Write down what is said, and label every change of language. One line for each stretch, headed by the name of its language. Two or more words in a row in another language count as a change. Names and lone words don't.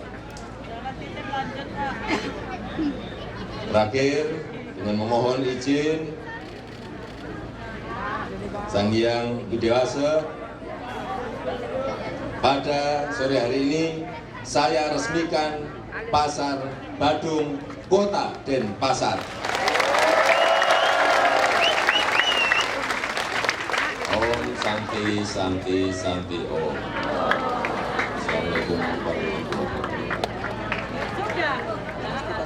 Indonesian: Terakhir, dengan memohon izin Sang Hyang Widi-Wasa, pada sore hari ini saya resmikan Pasar Badung Kota Denpasar.
Sanskrit: ॐ शान्तिः शान्तिः शान्तिः ॐ.
Arabic: السلام عليكم ورحمة الله وبركاته.